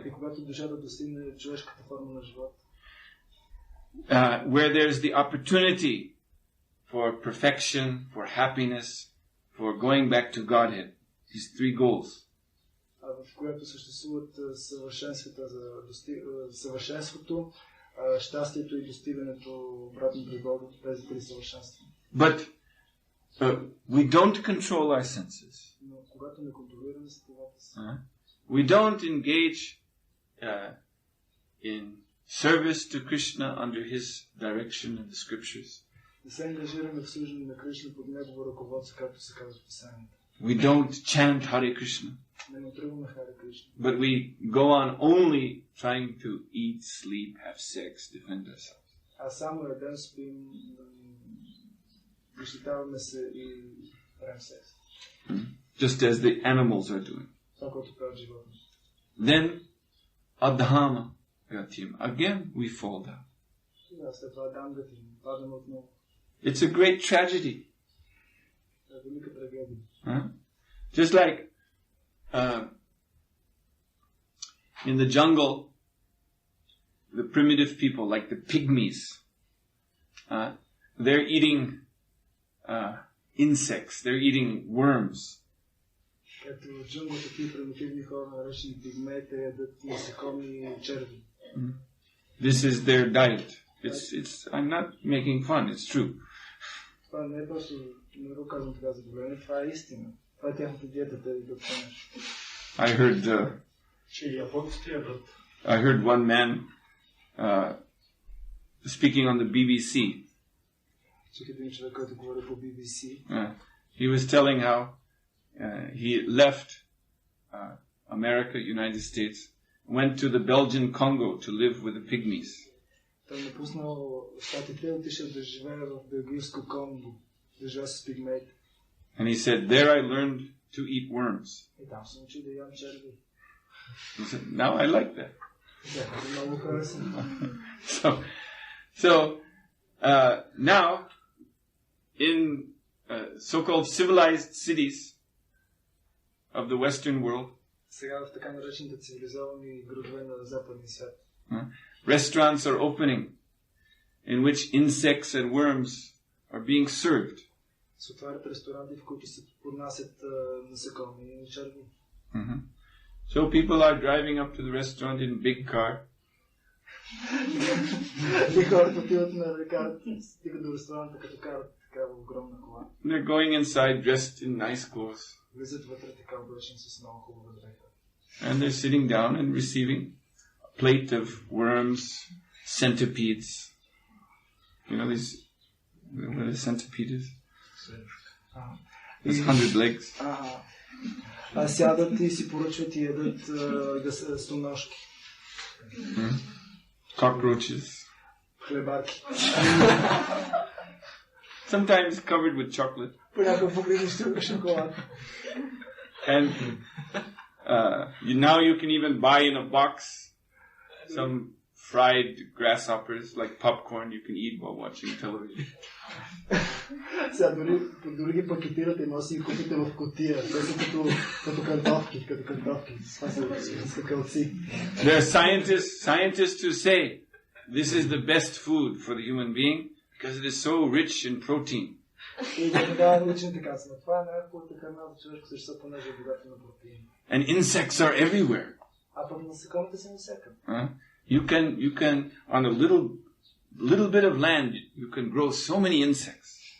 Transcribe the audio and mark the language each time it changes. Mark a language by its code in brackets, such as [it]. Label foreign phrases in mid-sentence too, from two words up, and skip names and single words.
[bg] И когато душата достигне човешката форма на живот, [en] where there's the opportunity for perfection, for happiness, for going back to Godhead, these three goals. [bg] В която съществуват съвършенството, щастието и достигането обратно при Бога, тези три съвършенства. [en] But we don't control our senses. [bg] Но когато не контролираме сетивата си, [en] we don't engage in service to Krishna under his direction in the scriptures. [bg] Не се ангажираме в служение на Кришна под негово ръководство, както се казва в писанието. [en] We don't chant Hare Krishna. [bg] Не натръгваме Харе Кришна. [en] But we go on only trying to eat, sleep, have sex, defend ourselves. [bg] А само едем, спим, защитаваме се и правим секс. [en] Just as the animals are doing. [bg] Това, което правят животните. [en] Then, [sa] अधमां गतिम्. [en] Again, we fall down. [bg] След това [sa] अधमां गतिम्. [bg] Падаме отново. [en] It's a great tragedy. [bg] Велика трагедия. [en] Just like in the jungle, the primitive people, like the pygmies, they're eating insects, they're eating worms. [bg] Като в джунглата такива примитивни хора, наречени пигмеите, ядат насекоми и черви. [en] This is their diet. It's. I'm not making fun. It's true. [bg] Това не е просто, не го казвам така за добре, това е истина. Това е тяхната диета, те да понеш. [en] I heard one man speaking on the BBC. [bg] Един човек, който говори по BBC. [en] He was telling how he left America, United States, went to the Belgian Congo to live with the pygmies. [bg] Той напуснал щатите, отишъл да живее в Белгийско Конго, да живее с пигмеите. [en] And he said, there I learned to eat worms. [bg] И там съм учил да ям черви. [en] He said, now I like that. [bg] Много харесвам. [en] So now, in so-called civilized cities of the Western world, [bg] сега в така наречените цивилизовани градове на западния свят, [en] restaurants are opening in which insects and worms are being served. [bg] Се отварят ресторанти, в които се поднасят насекоми и черви. [en] So people are driving up to the restaurant in big car. [bg] И хората отиват на река, стигат до ресторанта, като карат такава огромна кола. [en] They're going inside dressed in nice clothes. [bg] Влизат вътре така облечени с много хубава дреха. [en] And they're sitting down and receiving a plate of worms, centipedes. You know these, what a centipede is? There's 100 legs. [bg] Сядат и си поръчват и ядат стомножки. [en] Cockroaches. [bg] Хлебарки. [en] Sometimes covered with chocolate. [bg] Понякога покрити с шоколад. [en] And now you can even buy in a box some fried grasshoppers like popcorn you can eat while watching television. [bg] Сега дори ги пакетирате и носи и купите в кутия. Те са като картофки. Това са скакалци. [en] There are scientists who say this is the best food for the human being because it is so rich in protein. And insects are everywhere. You can on a little bit of land, you can grow so many insects.